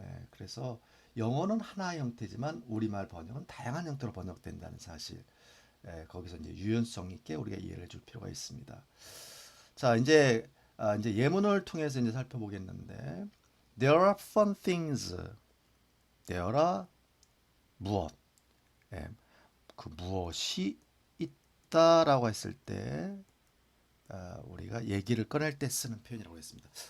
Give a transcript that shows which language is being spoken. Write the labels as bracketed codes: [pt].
[ko] 그래서 영어는 하나의 형태지만 우리말 번역은 다양한 형태로 번역된다는 사실. 거기서 이제 유연성 있게 우리가 이해를 줄 필요가 있습니다. 자, 이제 예문을 통해서 이제 살펴보겠는데, [en] there are fun things. [ko] there are 무엇? 그 무엇이 있다라고 했을 때 우리가 얘기를 꺼낼 때 쓰는 표현이라고 했습니다.